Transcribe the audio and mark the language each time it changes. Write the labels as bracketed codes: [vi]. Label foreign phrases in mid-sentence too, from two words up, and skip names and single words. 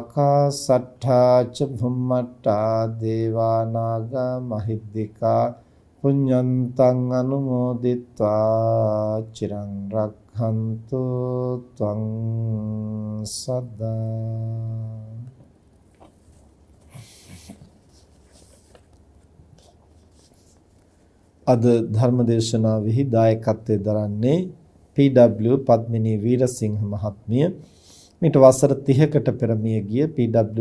[pi] ආකාසට්ඨා ච භුම්මට්ඨා දේවා නාග මහිද්దికා පුඤ්ඤන්තං අනුමෝදිත්වා චිරං රක්ඛන්තු ත්වං සදා. [si] අද ධර්මදේශනාවෙහි දායකත්වයෙන් දරන්නේ පී.ඩබ්ලිව්. පද්මිනී වීරසිංහ මහත්මිය. මිට වසර 30කට පෙර මිය ගිය පී.ඩබ්ලිව්.